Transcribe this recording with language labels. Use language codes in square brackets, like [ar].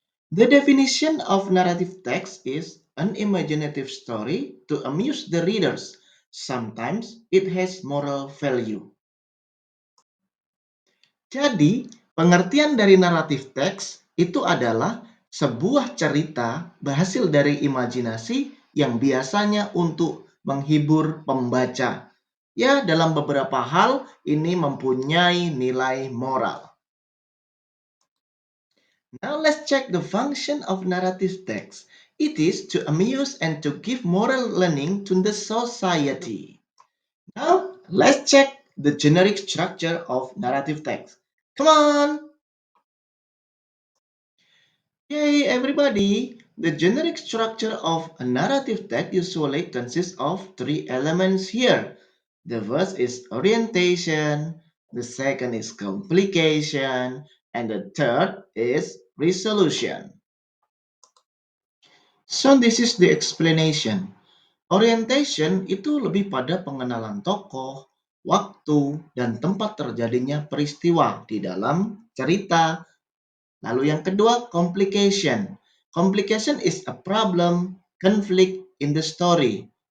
[en] The definition of narrative text is an imaginative story to amuse the readers. Sometimes it has moral value. [id] Jadi, pengertian dari naratif teks itu adalah sebuah cerita berhasil dari imajinasi yang biasanya untuk menghibur pembaca. Ya, dalam beberapa hal ini mempunyai nilai moral. [en] Now let's check the function of narrative text. It is to amuse and to give moral learning to the society. Now let's check the generic structure of narrative text. Come on! Yay, everybody! The generic structure of a narrative text usually consists of three elements here. The first is orientation, the second is complication, and the third is resolution. So this is the explanation. [id] Orientation itu lebih pada pengenalan tokoh, waktu, dan tempat terjadinya peristiwa di dalam cerita. Lalu yang kedua, complication. [en] Complication is a problem, conflict in the story.